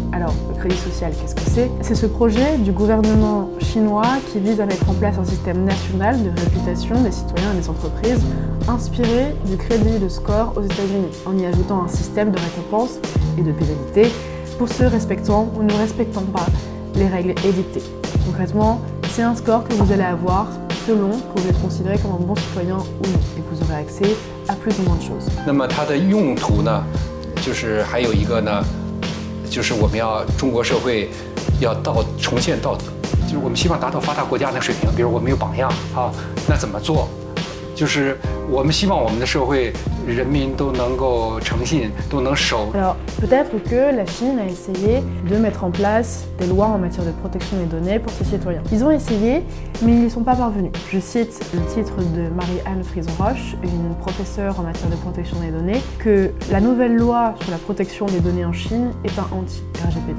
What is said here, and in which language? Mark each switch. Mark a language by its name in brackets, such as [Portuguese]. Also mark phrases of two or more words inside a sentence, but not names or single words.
[French] Alors, le crédit social, qu'est-ce que c'est ? C'est ce projet du gouvernement chinois qui vise à mettre en place un système national de réputation des citoyens et des entreprises inspiré du crédit de score aux États-Unis, en y ajoutant un système de récompenses et de pénalités pour ceux respectant ou ne respectant pas les règles édictées. Concrètement, c'est un score que vous allez avoir selon que vous êtes considéré comme un bon citoyen ou non, et vous aurez accès à plus ou moins de choses. [Chinese] 那么它的用途呢，就是还有一个呢，就是我们要中国社会要重现道德，就是我们希望达到发达国家的水平，比如我们有榜样啊，那怎么做？就是我们希望我们的社会人民都能够诚信，都能守。 [French] Alors, peut-être que la Chine a essayé de mettre en place des lois en matière de protection des données pour ses citoyens. Ils ont essayé, mais ils n'y sont pas parvenus. Je cite le titre de Marie-Anne Frison-Roche, une professeure en matière de protection des données, que la nouvelle loi sur la protection des données en Chine est un anti-RGPD.